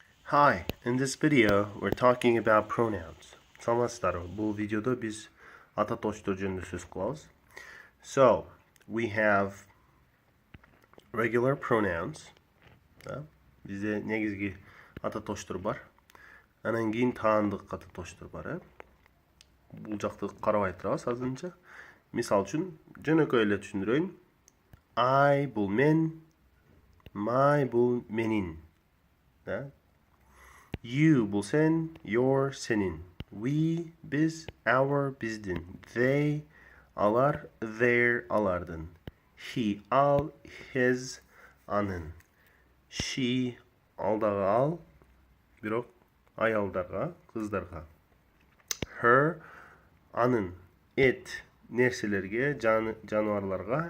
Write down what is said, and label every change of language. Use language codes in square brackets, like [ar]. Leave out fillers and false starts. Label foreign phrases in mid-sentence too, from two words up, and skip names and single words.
[en] Hi, in this video we're talking about pronouns. [ky] Саламатсыздар. Бұл видеода біз атоочтор жөнүндө сөз кылабыз. [en] So, we have regular pronouns. [ky] Bizde негизги атоочтор бар. Анан кийин таандык атоочтор бар. Бул жакты карабай турабыз азырынча. Мисал үчүн жөнөкөй эле түшүндүрөйүн. I бул мен, my бул менин. You бул сен, your сенин. We biz, our биздин. They алар, their алардын. He ал, his анын. She алдагы ал, бирок аялдарга, кыздарга. Her анын. It нерселерге, жаныбарларга.